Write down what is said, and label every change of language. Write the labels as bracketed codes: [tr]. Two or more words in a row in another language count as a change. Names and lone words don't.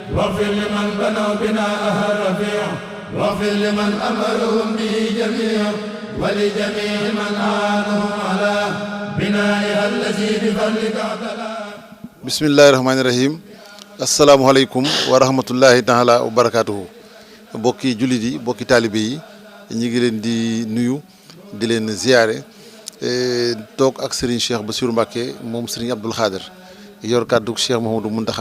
[ar] واغفر لمن بنوا بناءها الرفيع واغفر لمن أمرهم به جميع ولجميع من أعانهم على بنائها الذي بفضلك اعتلى. بسم الله الرحمن الرحيم. السلام عليكم ورحمة الله تعالى وبركاته. [wo] bokki jullit yi bokki taalibe yi ñu ngi leen di nuyu di leen ziyaare toog ak Serigne Cheikh Bassirou Mbacké moom Serigne Abdoul Khader yor kàddu Cheikh Mouhamadou Mountakha